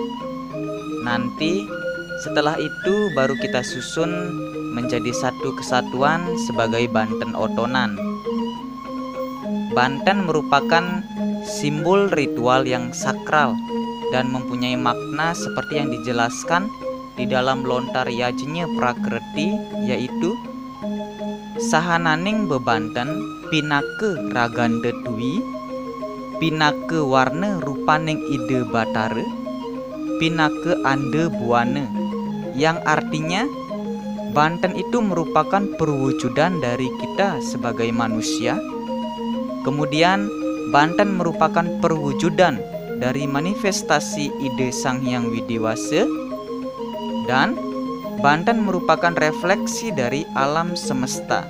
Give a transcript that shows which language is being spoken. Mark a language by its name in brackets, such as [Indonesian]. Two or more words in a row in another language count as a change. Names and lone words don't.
[Indonesian] Nanti, setelah itu baru kita susun menjadi satu kesatuan sebagai banten otonan. Banten merupakan simbol ritual yang sakral dan mempunyai makna seperti yang dijelaskan di dalam lontar Yajnya Prakriti, yaitu [Balinese] sahananing bebanten pinake raganda dwi, pinake warna rupaning ide batare, pinake ande buana, [Indonesian] yang artinya banten itu merupakan perwujudan dari kita sebagai manusia. Kemudian banten merupakan perwujudan dari manifestasi ide Sang Hyang Widiwasa, dan banten merupakan refleksi dari alam semesta.